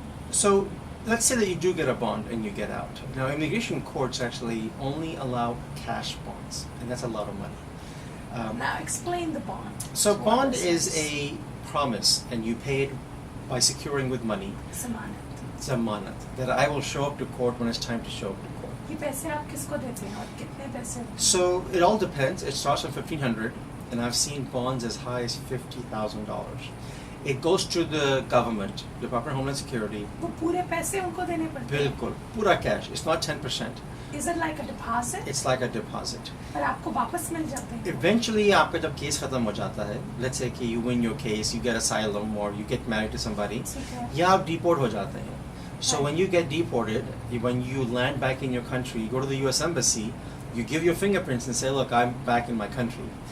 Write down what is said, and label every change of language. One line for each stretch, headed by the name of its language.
English: So let's say that you do get a bond and you get out. Now, immigration courts actually only allow cash bonds, and that's a lot of money. Now, explain the bond. So bond is a promise, and you pay it by securing with money. Zamanat. That I will show up to court when it's time to show up to court.
Hindi: ये पैसे आप किसको देते हैं और कितने पैसे?
English: So it all depends. It starts at $1,500, and I've seen bonds as high as $50,000. It goes to the government, Department of Homeland Security.
Hindi: वो पूरे पैसे उनको देने पड़ते हैं? बिल्कुल, पूरा cash.
English: It's not 10%. Is it like a deposit? It's like a deposit.
Hindi: पर आपको वापस मिल जाते हैं?
English: Eventually,
Hindi: आपका जब केस खत्म हो जाता है,
English: let's say कि you win your case, you get asylum, or you get married to somebody,
Hindi: या आप deport हो जाते हैं.
English: So when you get deported, when you land back in your country, you go to the U.S. Embassy, you give your fingerprints and say, look, I'm back in my country.